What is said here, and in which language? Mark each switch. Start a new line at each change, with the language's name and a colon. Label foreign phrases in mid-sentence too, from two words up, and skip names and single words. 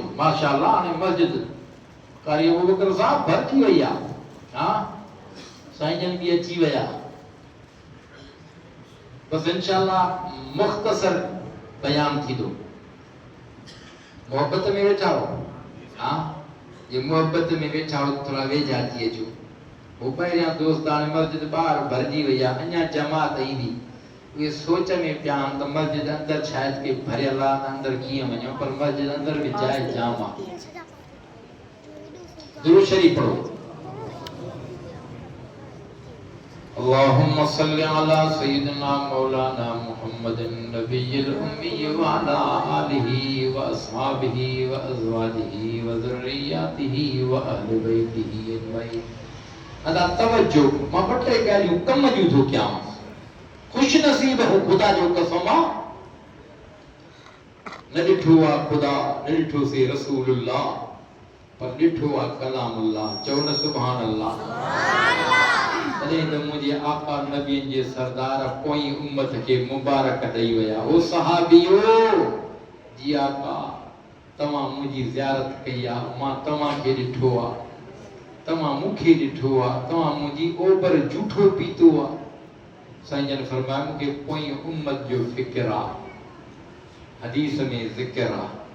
Sindhi: माशाअल्लाह हाणे मस्जिद कारी अबू बकर साहब भरिजी वई आहे। हा साईं जन बि अची विया। बसि इंशाअल्लाह मुख़्तसर बयान थींदो। मोहब्बत में वेठा हो। हाँ ये मोहब्बत में वेठा हो थोड़ा वेझा थी अचो वो पहिरियां दोस्त हाणे मस्जिद ॿाहिरि भरिजी वई आहे अञा जमात ईंदी उहे सोच में पिया आहिनि त मस्जिद अंदरि शायदि के भरियल आहे त अंदरि कीअं वञूं पर मस्जिद अंदरि बि जाइ जाम आहे
Arabic: दुरूद शरीफ पढ़ो اللهم صل على سيدنا مولانا محمد النبي الأمي و على آله و أصحابه و أزواجه و ذريته و أهل بيته أجمعين.
Sindhi: अदा तवज्जो मां बटे ॻाल्हियूं कम जूं थो कयां खुश नसीब हो खुदा जो कसम न ॾिठो आहे खुदा न ॾिठो से रसूलुल्लाह पर ॾिठो आहे कलामुल्लाह चओ न
Arabic: سبحان الله
Sindhi: तॾहिं त मुंहिंजे आका नबियनि जे सरदार पोई उम्मत खे मुबारक ॾेई विया ओ सहाबियो जी आका तव्हां मुंहिंजी ज़ियारत कई आहे मां तव्हांखे ॾिठो आहे तव्हां मूंखे ॾिठो आहे तव्हां मुंहिंजी ओभर जूठो पीतो आहे साईं जन फरमाया मूंखे पोई उम्मत जो फिक्र आहे हदीस में ज़िक्र आहे